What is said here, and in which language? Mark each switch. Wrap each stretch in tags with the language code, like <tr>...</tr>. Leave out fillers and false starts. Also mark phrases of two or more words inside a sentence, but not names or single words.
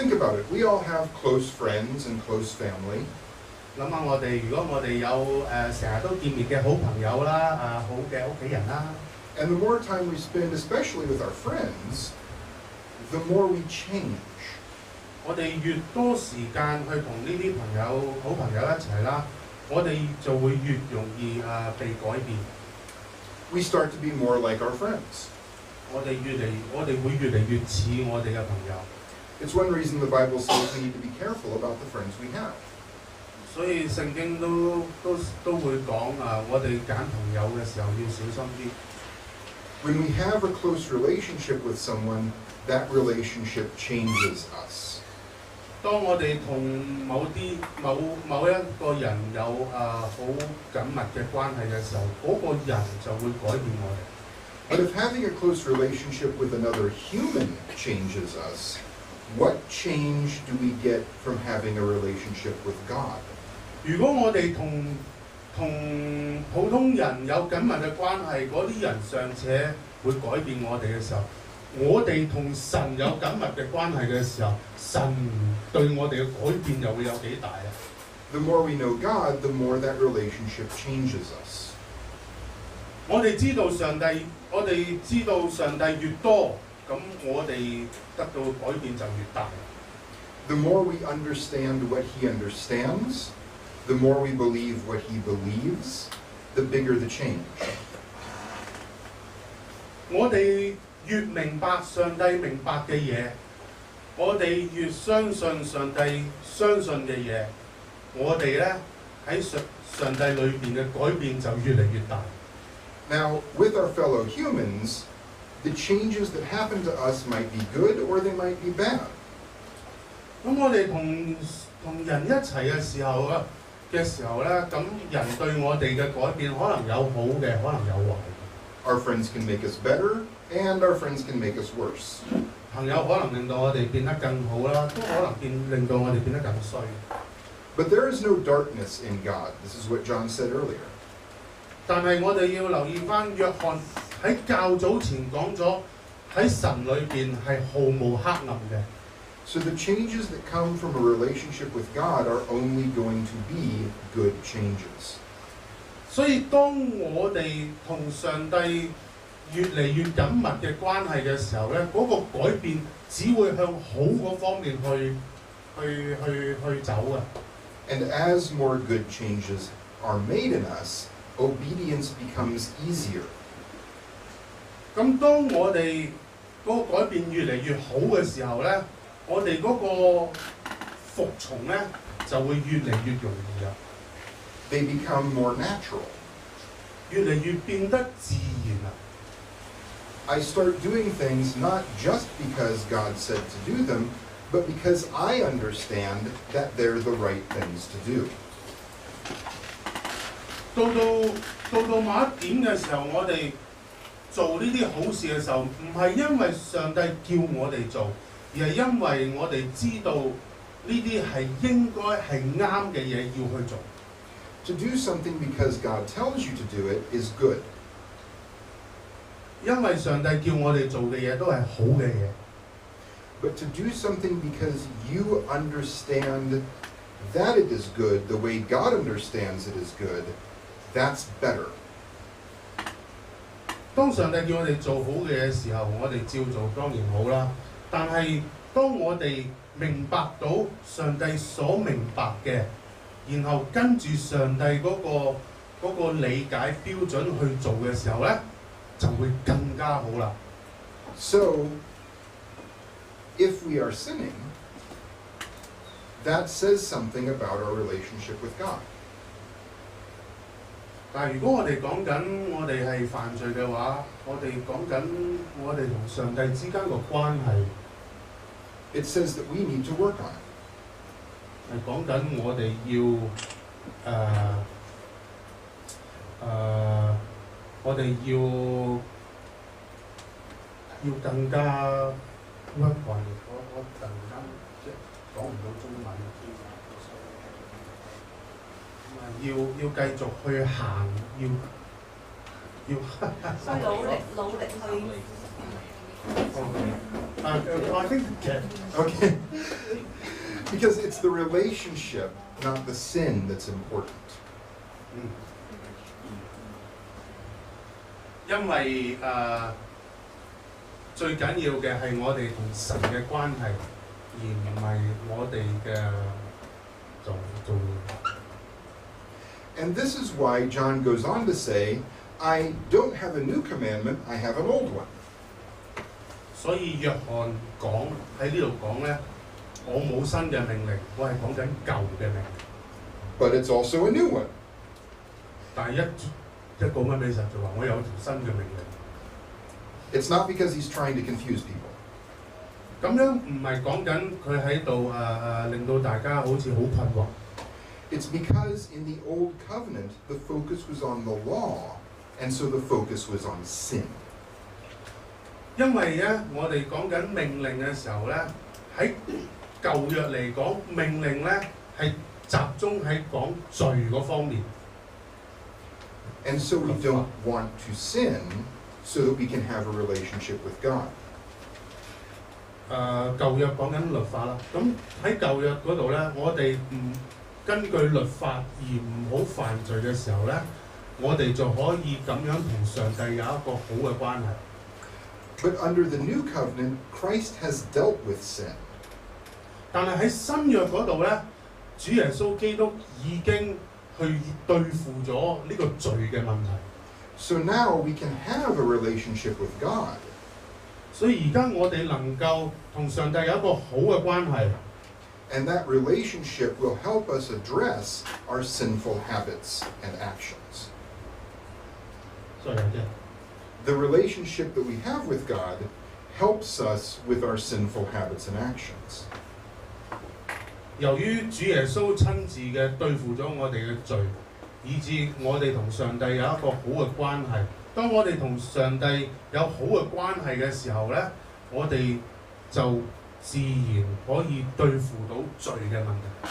<en>Think about it. We all have close friends and close family.</en> <yue>諗下如果我哋有成日都見面嘅好朋友啦，好嘅屋企人啦。</yue> <en>And the more time we spend, especially with our friends, the more we change.</en> <yue>我哋越多時間去同呢啲好朋友一齊啦，我哋就會越容易被改變。</yue> <en>We start to be more like our friends.</en> <yue>我哋會越嚟越似我哋嘅朋友。</yue> <en>It's one reason the Bible says we need to be careful about the friends we have.</en> <yue>所以聖經都會講我哋揀朋友嘅時候要小心啲。</yue> <en>When we have a close relationship with someone, that relationship changes us.</en> <yue>當我哋同某一個人有好緊密嘅關係嘅時候，嗰個人就會改變我哋。</yue> <en>But if having a close relationship with another human changes us, what change do we get from having a relationship with God?</en> <yue>如果我哋同普通人有緊密嘅關係，嗰啲人尚且會改變我哋嘅時候，我哋同神有緊密嘅關係嘅時候，神對我哋嘅改變又會有幾大啊</yue> <en>The more we know God, the more that relationship changes us.</en> <yue>我哋知道上帝越多，咁我哋得到嘅改變就越大。</yue> <en>The more we understand what He understands, the more we believe what He believes, the bigger the change.</en> <yue>我哋越明白上帝明白嘅嘢，我哋越相信上帝相信嘅嘢，我哋咧喺上帝裏邊嘅改變就越嚟越大。</yue> <en>Now, with our fellow humans, the changes that happen to us might be good or they might be bad.</en> <yue>咁我哋同人一齊嘅時候咧，咁人對我哋嘅改變可能有好嘅，可能有壞。</yue> <en>Our friends can make us better, and our friends can make us worse.</en> <yue>朋友可能令到我哋變得更好啦，都可能令到我哋變得更衰。</yue> <en>But there is no darkness in God. This is what John said earlier.</en> <yue>但係我哋要留意翻約翰喺較早前講咗，喺神裏邊係毫無黑暗嘅。</yue> <en>So the changes that come from a relationship with God are only going to be good changes.</en> <yue>所以當我哋同上帝越嚟越緊密嘅關係嘅時候咧，嗰個改變只會向好嗰方面去走啊！</yue> <en>And as more good changes are made in us, obedience becomes easier.</en> <yue>咁當我哋嗰個改變越嚟越好嘅時候咧，我哋嗰個服從咧就會越嚟越容易啊！</yue> <en>They become more natural.</en> <yue>越嚟越變得自然啊！</yue> <en>I start doing things not just because God said to do them, but because I understand that they're the right things to do.</en> <yue>到某一點嘅時候，我哋做呢啲好事嘅時候，唔係因為上帝叫我哋做，而係因為我哋知道呢啲係應該係啱嘅嘢要去做。</yue> <en>To do something because God tells you to do it is good.</en> <yue>因為上帝叫我哋做嘅嘢都係好嘅嘢。</yue> <en>But to do something because you understand that it is good the way God understands it is good, that's better.</en> <yue>當上帝叫我哋做好嘅嘢嘅時候，我哋照做當然好啦。但係當我哋明白到上帝所明白嘅，然後跟住上帝嗰個理解標準去做嘅時候咧，就會更加好啦。</yue> <en>So, if we are sinning, that says something about our relationship with God.</en> <yue>但係如果我哋講緊我哋係犯罪嘅話，我哋講緊我哋同上帝之間個關係， It says that we need to work on it. 係講緊我哋要我哋要更加</yue> <en>work on it。</en> <yue>我突然間即係講唔到中文。要繼續去行，要努力去。</yue> <en>I think Okay? Because it's the relationship, not the sin, that's important.</en> <yue>因為最緊要嘅係我哋同神嘅關係，而唔係我哋嘅做。</yue> <en>And this is why John goes on to say, I don't have a new commandment, I have an old one.</en> <yue>所以約翰講喺呢度講咧，我冇新嘅命令，我係講緊舊嘅命令。</yue> <en>But it's also a new one.</en> <yue>但係一講緊俾神就話，我有條新嘅命令。</yue> <en>It's not because he's trying to confuse people.</en> <yue>咁樣唔係講緊佢喺度令到大家好似好困惑。</yue> <en>It's because in the Old Covenant, the focus was on the law, and so the focus was on sin.</en> <yue>因為咧，我哋講緊命令嘅時候咧，喺舊約嚟講，命令咧係集中喺講罪嗰方面。</yue> <en>And so we don't want to sin so that we can have a relationship with God.</en> <yue>舊約講緊律法啦，咁喺舊約嗰度咧，我哋唔根據律法而唔好犯罪嘅時候咧，我哋就可以咁樣同上帝有一個好嘅關係。</yue> <en>But under the New Covenant, Christ has dealt with sin.</en> <yue>但係喺新約嗰度咧，主耶穌基督已經去對付咗呢個罪嘅問題。</yue> <en>So now we can have a relationship with God.</en> <yue>所以而家我哋能夠同上帝有一個好嘅關係。</yue> <en>And that relationship will help us address our sinful habits and actions. The relationship that we have with God helps us with our sinful habits and actions.</en> <yue>由於主耶穌親自嘅對付咗我哋嘅罪，以致我哋同上帝有一個好嘅關係。當我哋同上帝有好嘅關係嘅時候咧，我哋就自然可以對付到罪嘅問題。</yue>